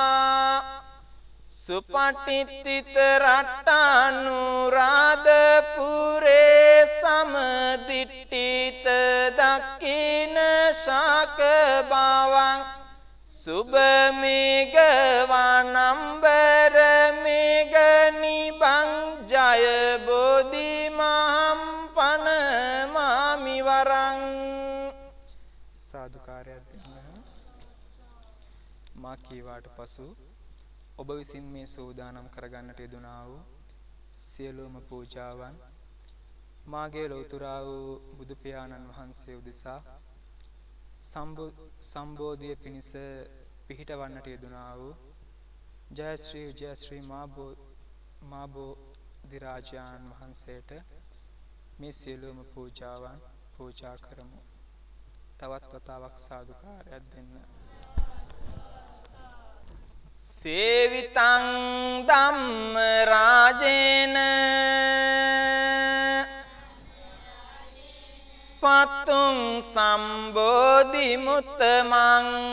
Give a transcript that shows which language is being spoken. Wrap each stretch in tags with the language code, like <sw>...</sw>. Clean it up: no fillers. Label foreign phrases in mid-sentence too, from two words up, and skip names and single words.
<pi>सुपटितित रट्टानुराधपुरे समदिट्टित दक्खिन शाक भावं शुभ मेघ वानंबर मेघ निभं जय बोधि महं पनमामि वरं</pi> <si>साधुකාරය දෙන්න මා කීවාට පසු ඔබ විසින් මේ සෝදානම් කරගන්නට යෙදුනා වූ සියලුම පූජාවන් මාගේ ලෞතුරා වූ බුදු පියාණන් වහන්සේ උදෙසා සම්බෝධිය පිණිස පිහිටවන්නට යෙදුනා වූ ජයශ්‍රී විජයශ්‍රී මා බෝධිරාජාණන් වහන්සේට මේ සියලුම පූජාවන් පූජා කරමු. තවත් වතාවක් සාදුකාරයක් දෙන්න.</si> <pi>सेवितं धम्म राजेन पतुं संबोधि मुत्तमं</pi>